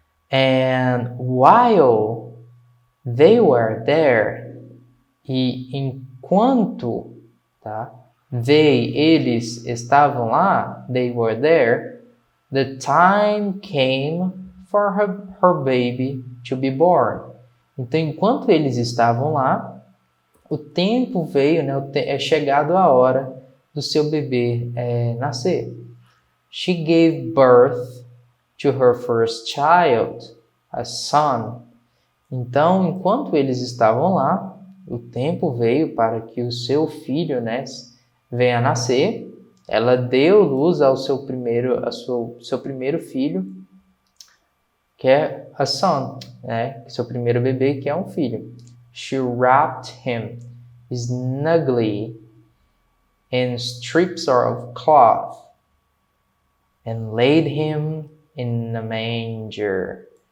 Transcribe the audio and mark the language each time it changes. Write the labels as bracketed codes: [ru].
[en] And while they were there, [pt] e enquanto, tá? Eles estavam lá, [en] they were there, the time came for her baby to be born. [pt] Então, enquanto eles estavam lá, o tempo veio, né? É chegado a hora do seu bebê nascer. [en] She gave birth to her first child, a son. [pt] Então, enquanto eles estavam lá, o tempo veio para que o seu filho, né, venha a nascer. Ela deu luz ao seu primeiro filho, que é a son, né, seu primeiro bebê, que é um filho. [en] She wrapped him snugly in strips of cloth and laid him in a manger.